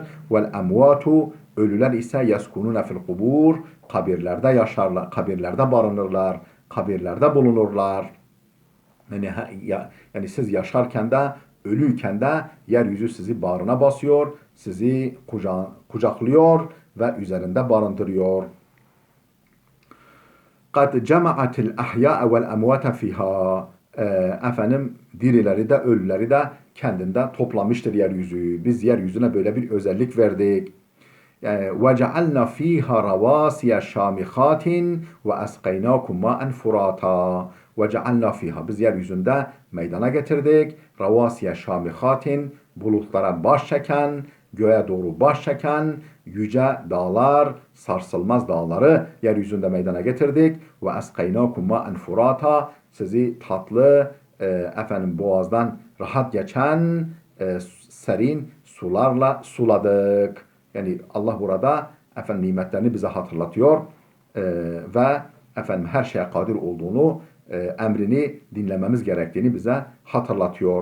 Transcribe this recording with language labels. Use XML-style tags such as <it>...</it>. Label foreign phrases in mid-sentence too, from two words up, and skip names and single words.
<ar>والأموات,</ar> <tr>ölüler ise</tr> <ar>يسكنون في القبور,</ar> <tr>kabirlerde yaşarlar, kabirlerde barınırlar, kabirlerde bulunurlar. Yani siz yaşarken de, ölüyken de yeryüzü sizi bağrına basıyor, sizi kucaklıyor ve üzerinde barındırıyor.</tr> <ar>قَدْ جَمَعَتِ الْأَحْيَاءَ وَالْأَمْوَاتَ فِيهَا.</ar> <tr>Efendim dirileri de ölüleri de kendinde toplamıştır yeryüzü. Biz yeryüzüne böyle bir özellik verdik.</tr> <ar>وَجَعَلْنَا ف۪يهَا رَوَاسِيَ شَامِخَاتٍ وَأَسْقَيْنَاكُمْ مَاءً فُرَاتًا. وَجَعَلْنَا ف۪يهَا.</ar> <tr>Biz yeryüzünde meydana getirdik.</tr> <ar>رَوَاسِيَ شَامِخَاتٍ.</ar> <tr>Bulutlara baş çeken, göğe doğru baş çeken yüce dağlar, sarsılmaz dağları yeryüzünde meydana getirdik.</tr> <ar>وَأَسْقَيْنَاكُمْ مَاءً فُرَاتًا.</ar> <tr>Sizi tatlı, boğazdan rahat geçen serin sularla suladık. Yani Allah burada nimetlerini bize hatırlatıyor ve her şeye kadir olduğunu, emrini dinlememiz gerektiğini bize hatırlatıyor.</tr>